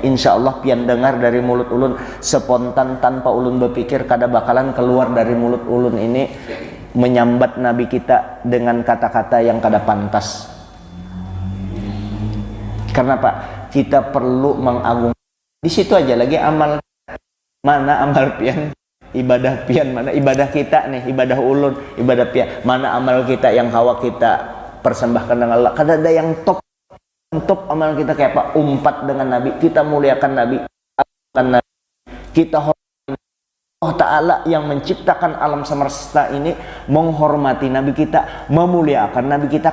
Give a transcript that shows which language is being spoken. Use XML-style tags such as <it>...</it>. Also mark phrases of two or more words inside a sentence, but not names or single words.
<bjn>Insya Allah pian dengar dari mulut ulun spontan tanpa ulun berpikir kada bakalan keluar dari mulut ulun ini menyambat Nabi kita dengan kata-kata yang kada pantas.</bjn> <id>Karena Pak, kita perlu mengagung.</id> <bjn>Di situ aja lagi amal mana amal pian, ibadah pian mana ibadah kita nih, ibadah ulun, ibadah pian mana amal kita yang hawa kita persembahkan dengan Allah.</bjn> <id>Kada ada yang top amal kita kayak apa? Umpat dengan Nabi, kita muliakan Nabi, kita hormati Allah Ta'ala yang menciptakan alam semesta ini, menghormati Nabi kita, memuliakan Nabi kita.</id>